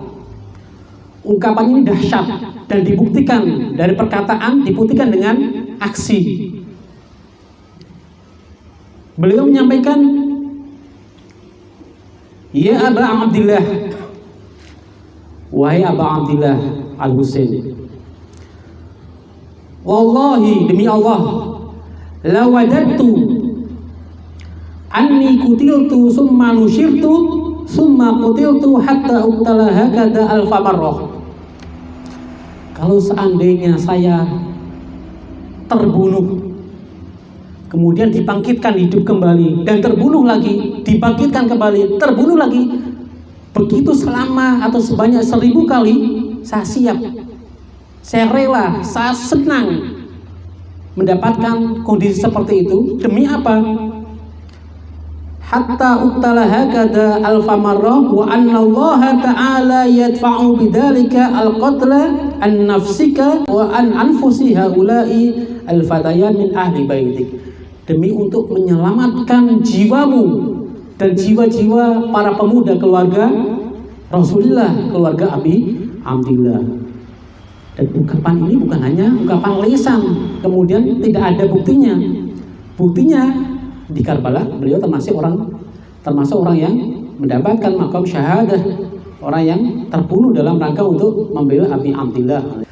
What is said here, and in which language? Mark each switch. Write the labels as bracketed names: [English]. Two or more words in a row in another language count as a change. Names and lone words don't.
[Indonesian] Ungkapan ini dahsyat dan dibuktikan dari perkataan, dibuktikan dengan aksi. Beliau menyampaikan, [Arabic] "يا أبا عبد الله, wahai أبا عبد الله الحسين والله, [Indonesian] demi Allah, [Arabic] لا وجدت أني قتلت ثم نشرت ثم قتلت حتى أقتل هكذا ألف مرة." [Indonesian] Kalau seandainya saya terbunuh, kemudian dibangkitkan hidup kembali, dan terbunuh lagi, dibangkitkan kembali, terbunuh lagi, begitu selama atau sebanyak 1000 kali, saya siap, saya rela, saya senang mendapatkan kondisi seperti itu. Demi apa? [Arabic] حتى أقتل هكذا ألف مرة وأن الله تعالى يدفع بذلك القتل عن نفسك وعن أنفس هؤلاء الفتيان من أهل بيتك. [Indonesian] Demi untuk menyelamatkan jiwamu dan jiwa-jiwa para pemuda keluarga Rasulullah, keluarga Abi Abdillah. Dan ungkapan ini bukan hanya ungkapan lisan, kemudian tidak ada buktinya. Buktinya di Karbala beliau termasuk orang yang mendapatkan [Arabic] مقام شهادة, [Indonesian] orang yang terbunuh dalam rangka untuk membela Abi Abdillah.